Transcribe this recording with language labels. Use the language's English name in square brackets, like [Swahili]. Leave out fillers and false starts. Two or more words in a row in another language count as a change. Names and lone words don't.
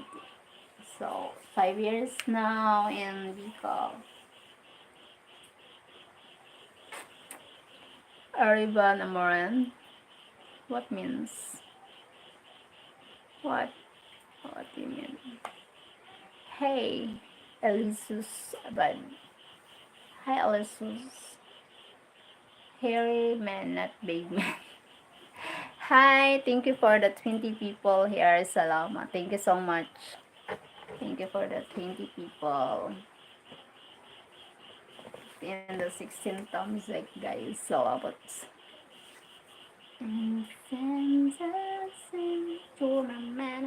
[English] So 5 years now in Bicol. Arriba Namoran. What means? What? What do you mean? Hey, Elisus Abad. Hi, Elisus. Hairy man, not big man. Hi, thank you for the 20 people here. Salamat. Thank you so much. Thank you for the 20 people. And the 16 thumbs up, guys. Salamat. Tournament.